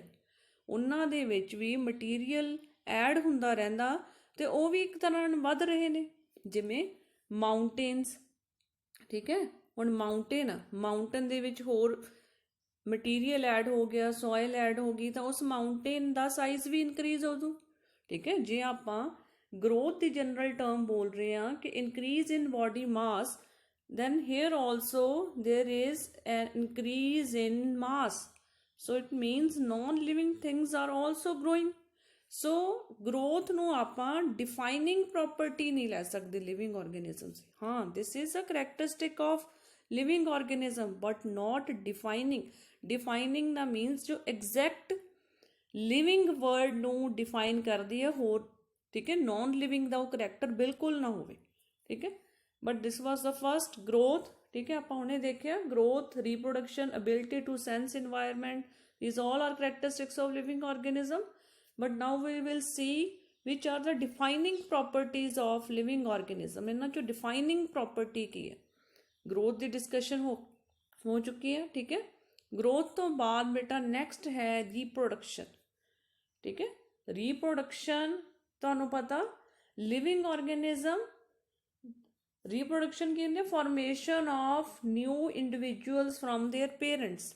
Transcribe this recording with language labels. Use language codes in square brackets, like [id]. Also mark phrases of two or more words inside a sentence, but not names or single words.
[pa] ਉਹਨਾਂ ਦੇ ਵਿੱਚ ਵੀ [en] material add [pa] ਹੁੰਦਾ ਰਹਿੰਦਾ ਅਤੇ ਉਹ ਵੀ ਇੱਕ ਤਰ੍ਹਾਂ ਨਾਲ ਵੱਧ ਰਹੇ ਨੇ, ਜਿਵੇਂ ਮਾਊਂਟੇਨਸ, ਠੀਕ ਹੈ। ਹੁਣ ਮਾਊਂਟੇਨ ਦੇ ਵਿੱਚ ਹੋਰ [en] material add [pa] ਹੋ ਗਿਆ, [en] soil add [pa] ਹੋ ਗਈ, ਤਾਂ ਉਸ ਮਾਊਂਟੇਨ ਦਾ ਸਾਈਜ਼ ਵੀ ਇਨਕਰੀਜ਼ ਹੋ ਜੂ, ਠੀਕ ਹੈ। ਜੇ ਆਪਾਂ ਗਰੋਥ ਦੀ [en] general term [pa] ਬੋਲ ਰਹੇ ਹਾਂ ਕਿ [en] increase in body mass, then here also there is an increase in mass, so it means non-living things are also growing। [pa] so growth ਨੂੰ ਆਪਾਂ [en] defining property [pa] ਨਹੀਂ ਲੈ ਸਕਦੇ [en] living organisms। ਹਾਂ, this is a characteristic of living organism but not defining ਦਾ means ਜੋ exact living word ਨੂੰ define [pa] ਕਰਦੀ ਹੈ ਹੋਰ, ਠੀਕ ਹੈ। non living ਦਾ ਉਹ ਕਰੈਕਟਰ ਬਿਲਕੁਲ ਨਾ ਹੋਵੇ, ਠੀਕ ਹੈ। [en] But this was the first growth, [pa] ਠੀਕ ਹੈ। ਆਪਾਂ ਹੁਣੇ ਦੇਖਿਆ ਗਰੋਥ, ਰੀਪਰੋਡਕਸ਼ਨ, [en] ability to sense environment, these all are characteristics of living organism। but now we will see which are the defining properties of living organism। [pa] ਇਹਨਾਂ ਚੋਂ [en] defining property [pa] ਕੀ ਹੈ। ਗਰੋਥ ਦੀ ਡਿਸਕਸ਼ਨ ਹੋ ਚੁੱਕੀ ਹੈ, ਠੀਕ ਹੈ। ਗਰੋਥ ਤੋਂ ਬਾਅਦ ਬੇਟਾ ਨੈਕਸਟ ਹੈ ਰੀਪਰੋਡਕਸ਼ਨ, ਠੀਕ ਹੈ। ਰੀਪਰੋਡਕਸ਼ਨ ਤੁਹਾਨੂੰ ਪਤਾ, [en] living organism reproduction [pa] ਕੀ ਹੁੰਦੀ ਹੈ, [en] formation of new individuals from their parents.